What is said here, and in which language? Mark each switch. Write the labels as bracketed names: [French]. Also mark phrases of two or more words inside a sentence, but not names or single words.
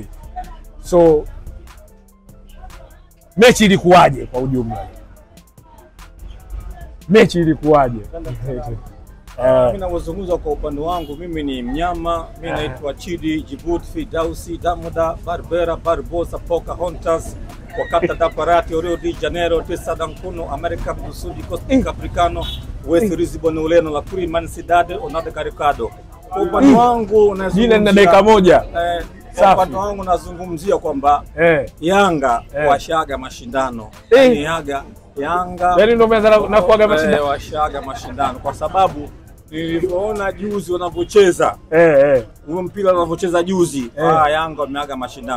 [Swahili] So mechi ilikuwaje kwa ujumla? Mechi ilikuwaje? Mimi nazungumza kwa upande wangu, mimi ni mnyama, mimi naitwa Chidi Djibouti Fidausi Damuda Barbera Barbosa Pocahontas wakata da Parati Rio de Janeiro Tesa Dankuno America do Sul Costa Africano West Lisbon Ureno la Curiman Cidade Onade Caricado. Kwa upande wangu nazungumzia na dakika moja. Kwa upande wangu nazungumzia kwamba Yanga washaga mashindano. Yanga yani ndio umeanza na kuaga mashindano, washaga mashindano kwa sababu nilipoona juzi wanavyocheza huo mpira wanavyocheza juzi, Yanga wameaga mashindano.